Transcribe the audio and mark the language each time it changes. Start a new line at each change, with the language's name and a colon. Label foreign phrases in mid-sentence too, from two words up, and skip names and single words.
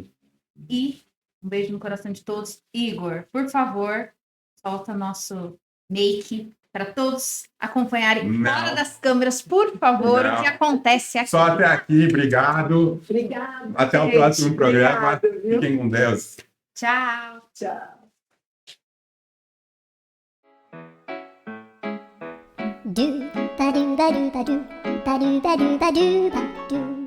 Portuguese: E um beijo no coração de todos. Igor, por favor, solta nosso make para todos acompanharem Não. fora das câmeras, por favor, Não. o que acontece aqui. Só até aqui, obrigado. Obrigada. Até o gente. próximo programa. Obrigada, viu? Fiquem com Deus. Tchau. Tchau. Do ba do ba do ba do ba do ba do ba do ba do